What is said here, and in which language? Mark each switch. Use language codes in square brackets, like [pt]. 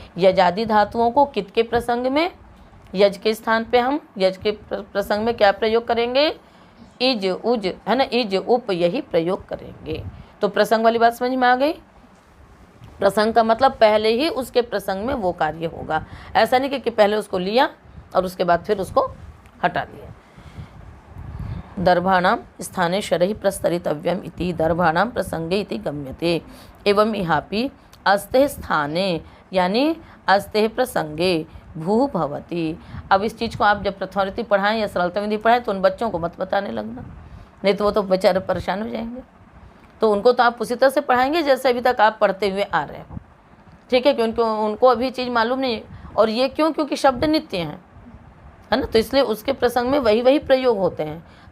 [hi] यजादि धातुओं को कित के प्रसंग में, यज के स्थान पे हम यज के प्रसंग में क्या प्रयोग करेंगे, इज उज है ना, इज उप, यही प्रयोग करेंगे। तो प्रसंग वाली बात समझ में आ गई? प्रसंग का मतलब पहले ही उसके प्रसंग में वो कार्य होगा। ऐसा नहीं कि पहले उसको लिया और उसके बाद फिर उसको हटा दिया। [sa] दर्भाणां स्थाने शरैः प्रस्तरितव्यम् इति दर्भाणां प्रसंगे इति गम्यते। एवं इहापि अस्तेः स्थाने यानी अस्तेः प्रसंगे भू भवति। [hi] अब इस चीज़ को आप जब प्रथमावृत्ति पढ़ाएं या सरलता विधि पढ़ाएं तो उन बच्चों को मत बताने लगना, नहीं तो वो तो बेचारे परेशान हो जाएंगे। तो उनको तो आप उसी तरह से पढ़ाएंगे जैसे अभी तक आप पढ़ते हुए आ रहे हो, ठीक है, कि उनको अभी चीज़ मालूम नहीं है। और ये क्यों? क्योंकि शब्द नित्य हैं, है ना, तो इसलिए उसके प्रसंग में वही प्रयोग होते हैं।